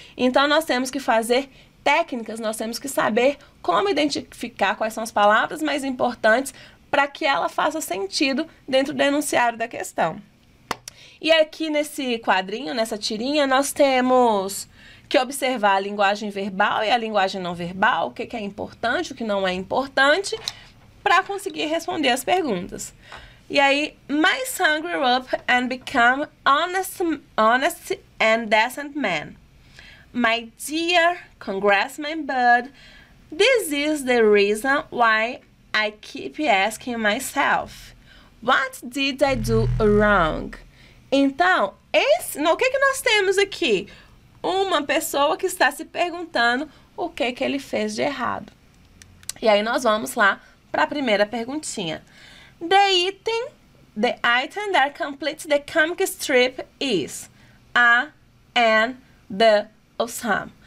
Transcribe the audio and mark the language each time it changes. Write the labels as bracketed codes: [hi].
[pt] Então, nós temos que fazer técnicas, nós temos que saber como identificar quais são as palavras mais importantes para que ela faça sentido dentro do enunciado da questão. E aqui nesse quadrinho, nessa tirinha, nós temos que observar a linguagem verbal e a linguagem não verbal, o que é importante, o que não é importante, para conseguir responder as perguntas. E aí, [en] my son grew up and became honest and decent man. My dear Congressman Bud, this is the reason why I keep asking myself, what did I do wrong? [pt] Então, o que nós temos aqui? Uma pessoa que está se perguntando o que ele fez de errado. E aí nós vamos lá para a primeira perguntinha. [en] The item that completes the comic strip is a, and, the, [pt] ou [en] some.